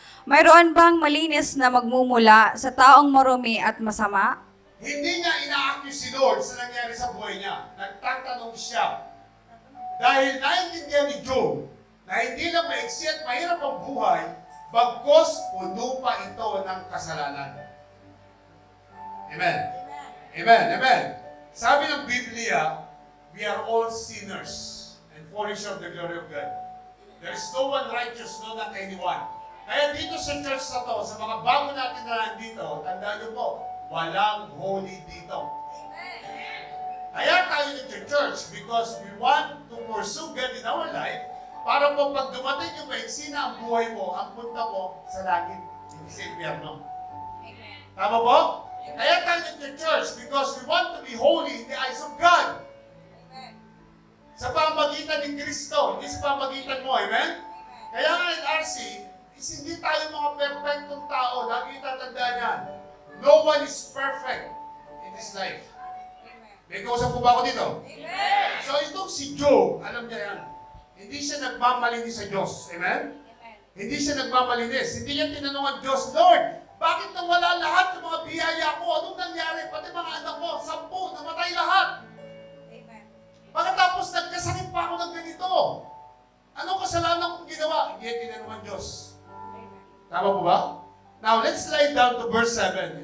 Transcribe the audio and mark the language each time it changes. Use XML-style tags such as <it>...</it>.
<tl>Mayroon bang malinis na magmumula sa taong marumi at masama? Hindi niya ina-accuse si Lord sa nangyari sa buhay niya. Nagtatanong siya. Dahil naiintindihan ni Job na hindi lang maiksi at mahirap ang buhay, bagkos puno pa ito ng kasalanan. Amen. Amen. Amen. Sabi ng Biblia,</tl> <en>we are all sinners and falling short of the glory of God. There is no one righteous, no not anyone.</en> <tl>Kaya dito sa church na to, sa mga bago natin na nandito, tandaan niyo po, walang holy dito. Kaya tayo nag-church</tl> <en>because we want to pursue God in our life</en> <tl>para po pag dumating yung maiksi na ang buhay mo, ang punta mo sa langit, hindi sa impyerno. Tama po? Kaya tayo nag-church</tl> <en>because we want to be holy in the eyes of God.</en> <tl>Sa pamagitan ni Kristo, hindi sa pamagitan mo. Amen? Kaya nga in RC, hindi tayo mga perfectong tao. Lagi tatandaan yan.</tl> <en>No one is perfect in this life.</en> <tl>May kausap ko ba ako dito? So itong si Job, alam niya yan. Hindi siya nagmamalinis sa Diyos. Amen? Hindi siya nagmamalinis. Hindi niya tinanong ang Diyos, Lord, bakit nawala lahat ng mga biyaya ko? Anong nangyari? Pati mga anak ko, 10, namatay lahat. Pagkatapos nagkasakit pa ako ng ganito. Anong kasalanan kong ginawa? Hindi niya tinanong ang Diyos. Tama po ba?</tl> <en>Now, let's slide down to verse 7.</en>